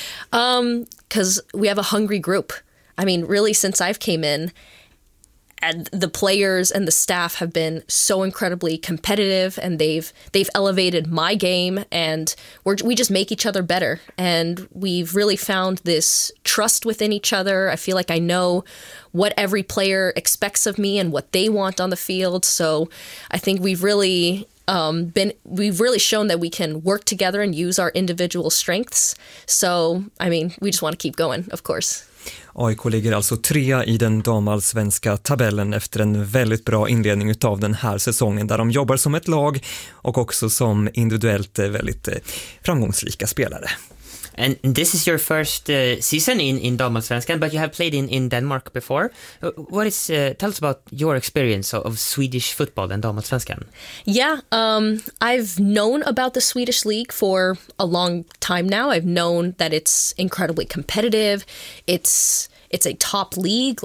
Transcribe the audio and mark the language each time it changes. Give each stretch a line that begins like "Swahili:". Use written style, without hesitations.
English: 'Cause we have a hungry group. I mean, really, since I've came in, and the players and the staff have been so incredibly competitive, and they've elevated my game, and we just make each other better, and we've really found this trust within each other. I feel like I know what every player expects of me and what they want on the field. So I think we've really shown that we can work together and use our individual strengths. So I mean, we just want to keep going, of course.
Swedish: AIK ligger alltså trea i den damallsvenska tabellen efter en väldigt bra inledning av den här säsongen där de jobbar som ett lag och också som individuellt väldigt framgångsrika spelare.
English: And this is your first season in Damallsvenskan, but you have played in Denmark before. What is tell us about your experience of Swedish football and Damallsvenskan. Yeah, I've known about the Swedish league for a long time now. I've known that it's incredibly competitive. It's a top league.